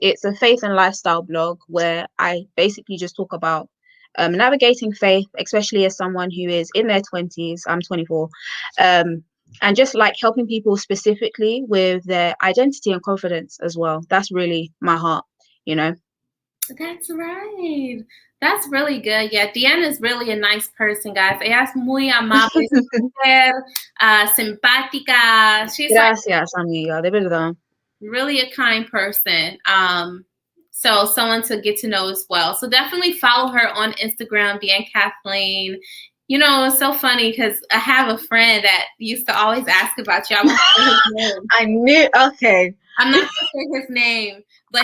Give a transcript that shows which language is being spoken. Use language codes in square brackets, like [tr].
[en] It's a faith and lifestyle blog where I basically just talk about navigating faith, especially as someone who is in their 20s. I'm 24. And just like helping people specifically with their identity and confidence as well. That's really my heart, you know? That's right. That's really good. Yeah, Diane is really a nice person, guys. [es] Ella es muy amable, simpática. [en] She's [es] Gracias, amiga, de verdad. [en] Really a kind person. So someone to get to know as well. So definitely follow her on Instagram, Diane Kathleen. You know, it's so funny because I have a friend that used to always ask about you. I won't say his name. I knew. Okay. I'm not going to say his name, but